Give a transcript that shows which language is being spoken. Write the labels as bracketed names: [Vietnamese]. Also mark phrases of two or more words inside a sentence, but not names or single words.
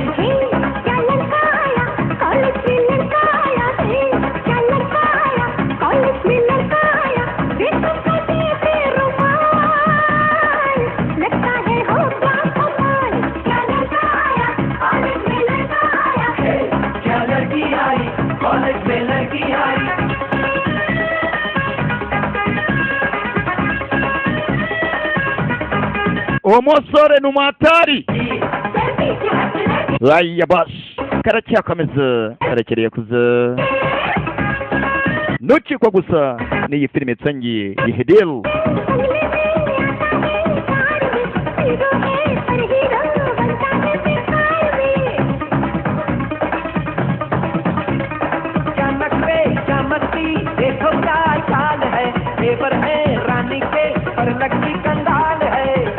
[Hindi] क्या लड़का आया कॉलेज में लड़का आया क्या लड़का आया कॉलेज में लड़का आया देखो कैसे से रुमाल लगता है होगा कमाल क्या लड़का आया कॉलेज में लड़का आया क्या लड़की आई कॉलेज में लड़की आई [Kinyarwanda] umusore n'umwatari aya basi karacyakomeza karakereye kuza ntukikwa gusa n'iyi filime itangiye Yehedel [Hindi] देखो क्या चाल है पेपर है रानी के पर लगती कंगाल है